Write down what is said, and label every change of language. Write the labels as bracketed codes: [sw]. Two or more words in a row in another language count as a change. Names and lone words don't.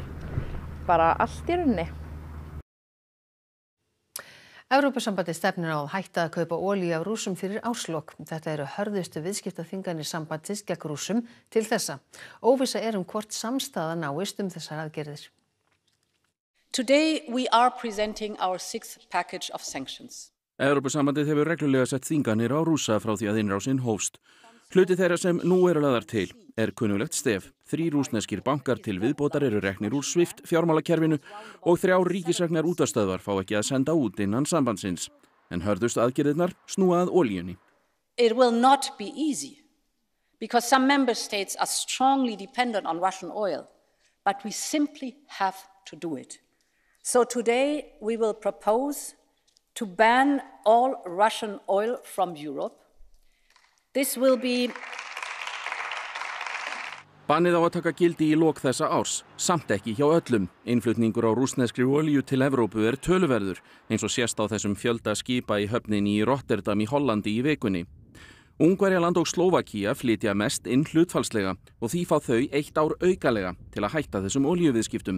[is] Bara allt í rauninni. Evrópusambandið stefnir á að hætta að kaupa olíu af Rússum fyrir árslok. Þetta eru hörðustu viðskiptaþvinganir sambandsins gegn Rússum til þessa. Óvissa hvort samstaða náist þessar aðgerðir. [en] Today we are presenting our 6th package of sanctions. [is] Evrópusambandið hefur reglulega sett þvinganir á Rússa frá því að innrásin hófst. Hluti þeirra sem nú eru lagðar til kunnulegt stef. 3 rússneskir bankar til viðbótar eru reknir úr SWIFT fjármálakerfinu og 3 ríkisreknar útvarpsstöðvar fá ekki að senda út innan sambandsins. En hörðust aðgerðirnar snúa að olíunni. [en] It will not be easy because some member states are strongly dependent on Russian oil, but we simply have to do it. So today we will propose to ban all Russian oil from Europe. This will be [is] Bannið á að taka gildi í lok þessa árs, samt ekki hjá öllum. Innflutningur á rússneskri olíu til Evrópu töluverður, eins og sést á þessum fjölda skipa í höfninni í Rotterdam í Hollandi í vikunni. Ungverjaland og Slóvakía flytja mest inn hlutfallslega og því fá þau 1 ár aukalega til að hætta þessum olíuviðskiptum.